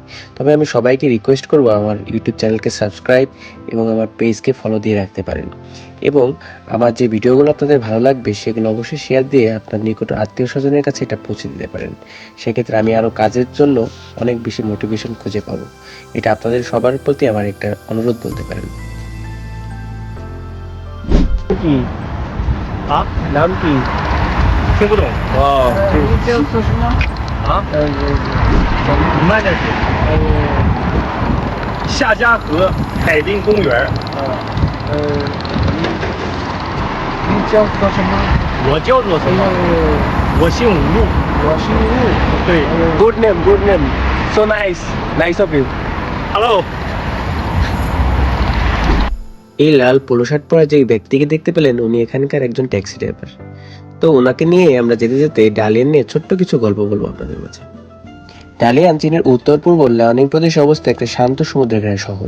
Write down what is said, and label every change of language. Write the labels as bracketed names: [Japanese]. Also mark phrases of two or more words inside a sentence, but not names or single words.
[Bangla] তবে আমি সবাইকে রিকোয়েস্ট করব আমার ইউটিউব চ্যানেলকে সাবস্ক্রাইব এবং আমার পেজকে ফলো দিয়ে রাখতে পারেন। এবং আমার যে ভিডিওগুলো আপনাদের ভালো লাগবে সেগুলো অবশ্যই শেয়ার দিয়ে আপনার নিকট আত্মীয় স্বজনের কাছে এটা পৌঁছে দিতে পারেন। সেক্ষেত্রে আমি আরও কাজের জন্য অনেক বেশি মোটিভেশন খুঁজে পাবো। এটা আপনাদের সবার প্রতি আমার একটা অনুরোধ বলতে পারেন। [Chinese] 啊，南极，听不懂哦。你这说什么？啊，慢点说。夏家河海滨公园。你叫做什么？我叫做什么？我姓吴。我姓吴。 [English] 对 ，Good name, good name. So nice, nice of you. Hello. [Bangla] এই লাল পোলো শার্ট পরা যে ব্যক্তিকে দেখতে পেলেন উনি এখানকার একজন ট্যাক্সি ড্রাইভার। তো ওনাকে নিয়ে আমরা যেতে যেতে ডালিয়ান নিয়ে ছোট্ট কিছু গল্প বলবো আপনাদের মাঝে। ডালিয়ান চীনের উত্তর পূর্ব লাওনিং প্রদেশে অবস্থিত একটা শান্ত সমুদ্রের ঘেরা শহর।